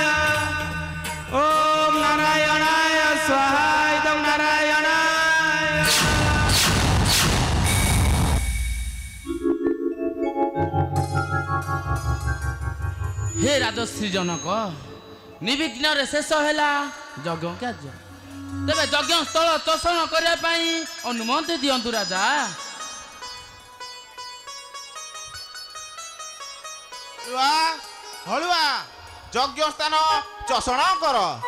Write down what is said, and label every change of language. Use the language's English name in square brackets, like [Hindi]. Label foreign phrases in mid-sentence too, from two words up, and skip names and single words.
[Sanskrit] ओम नारायणाय स्वाहा इदम नारायणाय। [Odia] ହେ ରାଜଶ୍ରୀ ଜନକ ନିର୍ବିଘ୍ନ ରେ ଶେଷ ହେଲା ଯଜ୍ଞ କାର୍ଯ୍ୟ ତେବେ ଯଜ୍ଞ ସ୍ଥଳ ଚଷଣ କରିଆ ପଇ ଅନୁମତି ଦିଅନ୍ତୁ ରାଜା। ହଳୁଆ ଯଜ୍ଞ ସ୍ଥାନ ଚଷଣ କର।